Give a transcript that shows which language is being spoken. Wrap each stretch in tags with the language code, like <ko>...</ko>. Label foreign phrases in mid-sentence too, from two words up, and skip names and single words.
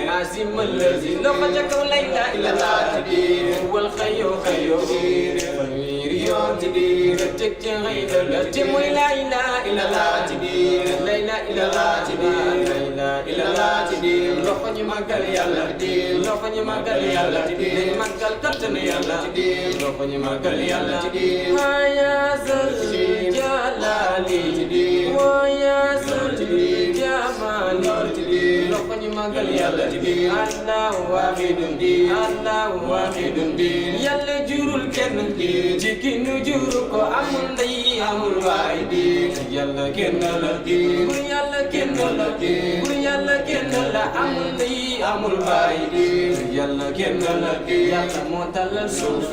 <wo>azimal lazi loxo ca kaw</wo> <ar>la ilaha illallah</ar> <wo>ci diine wal xayo fanweeri yoon ci diine teg ca xayda la te mooy</wo> <ar>la ilaha illallah</ar> <wo>ci diine</wo> <ar>la ilaha illallah</ar> <wo>ci diine</wo> <ar>la ilaha illallah</ar> <wo>ci diine loxo ñu màggal yàlla loxo ñu màggal yàlla dañ màggal kattanu yàlla loxo ñu màggal yàlla</wo> <ar>ya zal jalali wa ya zal</ar> <wo>jamali loxo ñu màggal yàlla</wo> <ar>allahu wahidun</ar> <wo>yàlla jurul kenn ci ki nu juru ko amul ndey amul baay yàlla kenn la bur yàlla kenn la bur yàlla kenn la amul ndey amul baay yàlla kenn la yàlla moo tàllal suuf</wo>